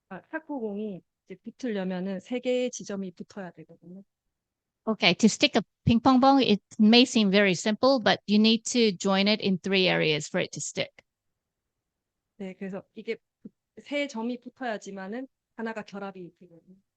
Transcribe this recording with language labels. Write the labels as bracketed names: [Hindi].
[Korean] 탁구공이 이제 붙으려면은 3개의 지점이 붙어야 되거든요. [English] Okay, to stick a ping pong ball, it may seem very simple, but you need to join it in 3 areas for it to stick. [Korean] 네, 그래서 이게 3점이 붙어야지만은 하나가 결합이 되거든요.